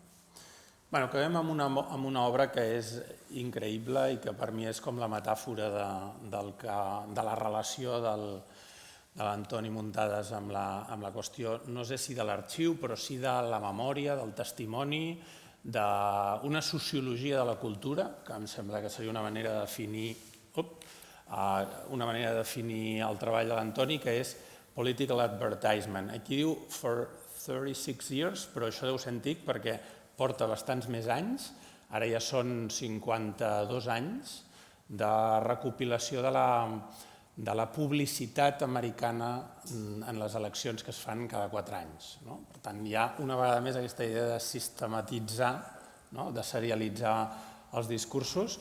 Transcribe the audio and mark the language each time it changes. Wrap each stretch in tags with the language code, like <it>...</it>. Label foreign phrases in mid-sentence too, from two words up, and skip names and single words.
<ca>Acabem amb una obra que és increïble i que per mi és com la metàfora de la relació de l'Antoni Muntades amb la qüestió, no sé si de l'arxiu, però sí de la memòria, del testimoni, d'una sociologia de la cultura, que em sembla que seria una manera de definir el treball de l'Antoni, que és</ca> <en>political advertisement.</en> <ca>Aquí diu</ca> <en>for 36 years,</en> <ca>però això deu ser antic perquè porta bastants més anys, ara ja són 52 anys de recopilació de la publicitat americana en les eleccions que es fan cada 4 anys. Per tant, hi ha una vegada més aquesta idea de sistematitzar, de serialitzar els discursos.</ca>